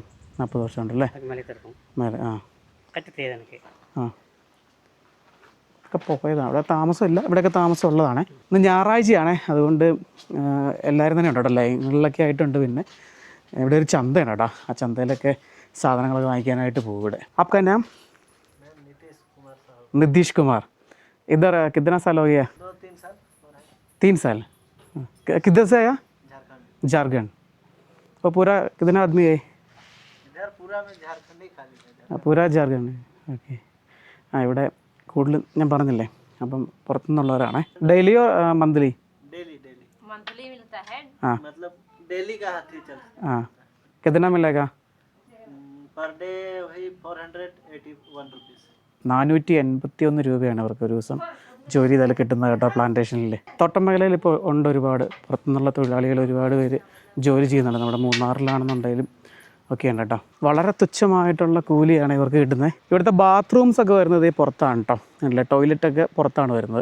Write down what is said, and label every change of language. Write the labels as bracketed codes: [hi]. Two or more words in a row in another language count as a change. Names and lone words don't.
[ml] 40 വർഷം ഉണ്ടല്ലേ മേലെ? ഒക്കെ പോയതാണ്. ഇവിടെ താമസമില്ല, ഇവിടെയൊക്കെ താമസം ഉള്ളതാണ്. ഇന്ന് ഞായറാഴ്ചയാണേ, അതുകൊണ്ട് എല്ലാവരും തന്നെ ഉണ്ട് കേട്ടോ. ലൈനുകളിലൊക്കെ ആയിട്ടുണ്ട്. പിന്നെ ഇവിടെ ഒരു ചന്തയാണ് കേട്ടോ. ആ ചന്തയിലൊക്കെ സാധനങ്ങളൊക്കെ വാങ്ങിക്കാനായിട്ട് പോകും ഇവിടെ. [hi] आपका नाम? नीतीश कुमार. इधर कितना साल हो गया? 3 साल. किधर से आया? झारखंड. तो पूरा कितना आदमी है इधर? पूरा झारखंड. [ml] ഓക്കെ. ഇവിടെ കൂടുതലും ഞാൻ പറഞ്ഞില്ലേ, അപ്പം പുറത്തുനിന്നുള്ളവരാണേ. [en] daily-o monthly? [hi] हाँ मतलब डेली का हाथी चलता है. हाँ कितना मिलेगा [en] per day? [hi] वही 481 रुपीस. [ml] 481 രൂപയാണ് അവർക്ക് ഒരു ദിവസം ജോലി ചെയ്താൽ കിട്ടുന്നത് കേട്ടോ പ്ലാന്റേഷനിൽ. തോട്ടം മേഖലയിൽ ഇപ്പോൾ ഉണ്ട് ഒരുപാട് പുറത്തുനിന്നുള്ള തൊഴിലാളികൾ ഒരുപാട് പേര് ജോലി ചെയ്യുന്നുണ്ട്. നമ്മുടെ മൂന്നാറിലാണെന്നുണ്ടെങ്കിലും ഒക്കെ ഉണ്ട് കേട്ടോ. വളരെ തുച്ഛമായിട്ടുള്ള കൂലിയാണ് ഇവർക്ക് കിട്ടുന്നത്. ഇവിടുത്തെ ബാത്റൂംസ് ഒക്കെ വരുന്നത് ഈ പുറത്താണ് കേട്ടോ. അല്ല, ടോയ്ലറ്റൊക്കെ പുറത്താണ് വരുന്നത്.